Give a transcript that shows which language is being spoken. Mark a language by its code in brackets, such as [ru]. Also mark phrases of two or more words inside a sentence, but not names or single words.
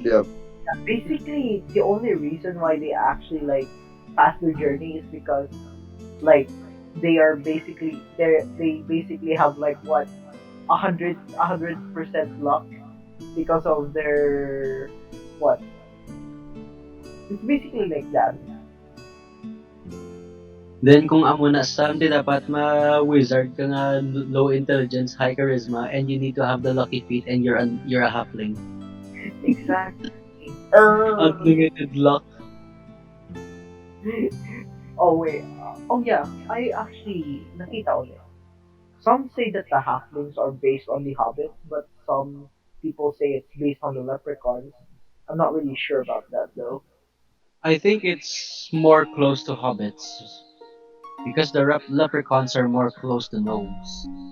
[en] Basically, the only reason why they actually like pass their journey is because like they basically have like what 100% luck because of their what. It's basically like that. Then [hil] kung amo na someday dapat ma-wizard ka nga [en] low intelligence, high charisma, and you need to have the lucky feat and you're a halfling. Exactly. Oh. Unlimited luck. Oh wait. Oh yeah. I actually [tl] nakita ko yun. [en] Some say that the halflings are based on the hobbits, but some people say it's based on the leprechauns. I'm not really sure about that though. I think it's more close to hobbits because the leprechauns are more close to gnomes.